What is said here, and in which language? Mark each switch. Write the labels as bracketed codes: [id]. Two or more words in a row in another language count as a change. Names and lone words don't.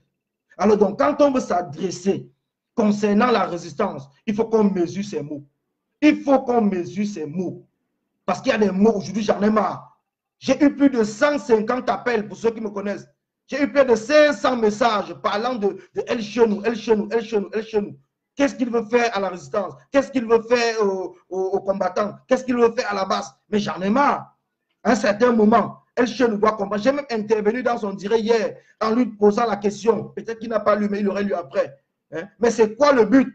[fr] Alors donc, quand on veut s'adresser concernant la résistance, il faut qu'on mesure ces mots. Il faut qu'on mesure ces mots. Parce qu'il y a des mots, aujourd'hui, j'en ai marre. J'ai eu plus de 150 appels, pour ceux qui me connaissent. J'ai eu plus de 500 messages parlant de El Chenou, El Chenou, El Chenou, El Chenou. Qu'est-ce qu'il veut faire à la résistance? Qu'est-ce qu'il veut faire aux combattants? Qu'est-ce qu'il veut faire à la base? Mais j'en ai marre. À un certain moment, El Chenou doit comprendre. J'ai même intervenu dans son direct hier en lui posant la question. Peut-être qu'il n'a pas lu, mais il aurait lu après. Hein? Mais c'est quoi le but?